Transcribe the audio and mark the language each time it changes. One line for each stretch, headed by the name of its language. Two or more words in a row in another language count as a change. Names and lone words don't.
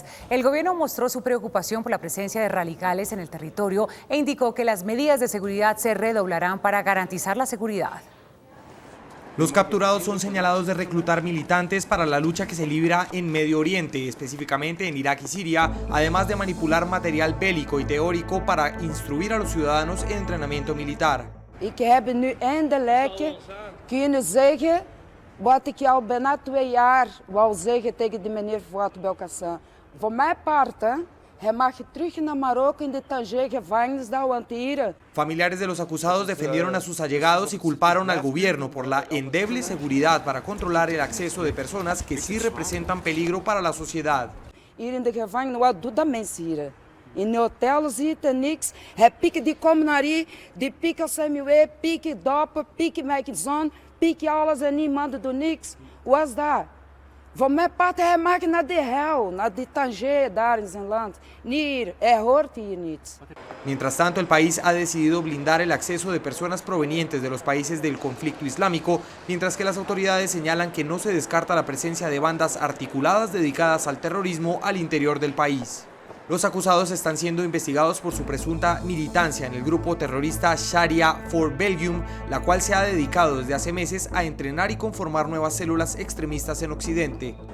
Spanish: El gobierno mostró su preocupación por la presencia de radicales en el territorio e indicó que las medidas de seguridad se redoblarán para garantizar la seguridad. Los capturados son señalados de reclutar militantes para la lucha que se libra en Medio Oriente, específicamente en Irak y Siria, además de manipular material bélico y teórico para instruir a los ciudadanos en entrenamiento militar.
Dutch: Ik heb nu eindelijk kunnen zeggen wat ik al bijna 2 jaar wou zeggen tegen de meneer Fouad Belkacem. Voor mijn part, hij mag terug naar Marokko in de Tanger-gevangenis daar, want hier.
Spanish: Familiares de los acusados defendieron a sus allegados y culparon al gobierno por la endeble seguridad para controlar el acceso de personas que sí representan peligro para la sociedad.
Dutch: Hier in de gevangenis, wat doet dat mensen hier? In de hotel zitten niks. Hij pikt die komen naar hier, die pikken CMW, pikken dopen, pikken mijn zoon, pikken alles en niemand doet niks. Hoe is dat? Voor mijn part, hij mag naar de hel, naar de Tanger daar in zijn land. Hier, hij hoort hier niet.
Spanish: Mientras tanto, el país ha decidido blindar el acceso de personas provenientes de los países del conflicto islámico, mientras que las autoridades señalan que no se descarta la presencia de bandas articuladas dedicadas al terrorismo al interior del país. Los acusados están siendo investigados por su presunta militancia en el grupo terrorista Sharia for Belgium, la cual se ha dedicado desde hace meses a entrenar y conformar nuevas células extremistas en Occidente.